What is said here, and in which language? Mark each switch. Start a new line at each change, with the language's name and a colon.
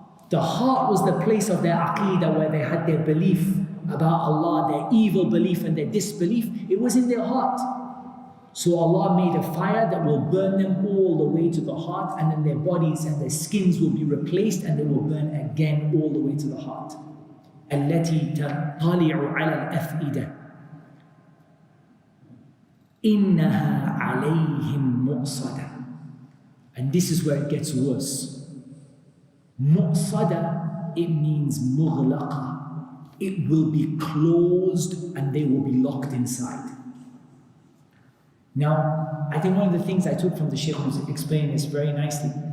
English: The heart was the place of their aqeedah, where they had their belief about Allah, their evil belief and their disbelief. It was in their heart. So Allah made a fire that will burn them all the way to the heart, and then their bodies and their skins will be replaced, and they will burn again all the way to the heart.
Arabic: التي تطلع على الأفئدة إنها عليهم مؤصدة.
English: And this is where it gets worse. Mu'sada, it means mughlaqa. It will be closed and they will be locked inside. Now, I think one of the things I took from the Shaykh who's explaining this very nicely.